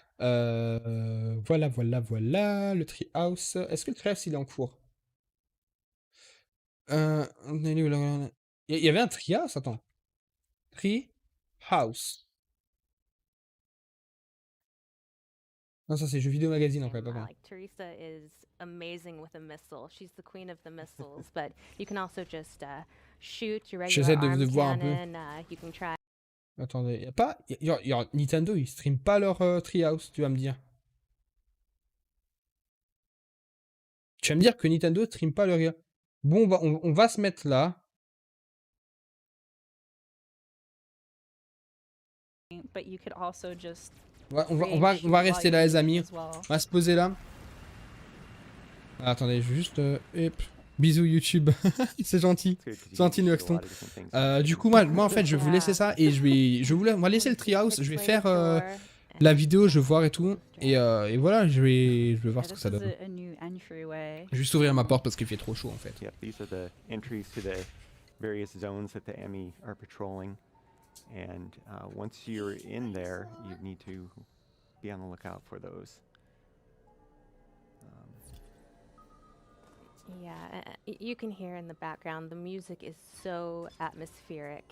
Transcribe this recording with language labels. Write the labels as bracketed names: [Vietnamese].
[French] Voilà, le Treehouse. Est-ce que le Treehouse il est en cours? Il y avait un Treehouse, attends. Treehouse. Non, ça c'est jeux vidéo magazine en fait. Attends. [English] Like Teresa is amazing with a missile. She's the queen of the missiles, but you can also just shoot your regular [French] J'essaie de [English] arm [French] voir un peu. [English] cannon. You can try. [French] Attendez, y a pas. Nintendo, ils streament pas leur Treehouse, tu vas me dire. Tu vas me dire que Nintendo stream pas leur. Bon, on va se mettre là. [English] But you could also just [French] On va rester là, les amis. On va se poser là. Ah, attendez, je vais juste. Bisous YouTube. C'est gentil. Gentil, Nuxton. Du coup, moi, en fait, je vais vous laisser ça et on va laisser le Treehouse. Je vais faire la vidéo, je vais voir et tout. Et voilà, je vais voir ce que ça donne. Je vais juste ouvrir ma porte parce qu'il fait trop chaud en fait. [English] Yep, these are the entries to the various zones that the Emmy are patrolling. And once you're in there, you need to be on the lookout for those. Yeah, you can hear in the background, the music is so atmospheric.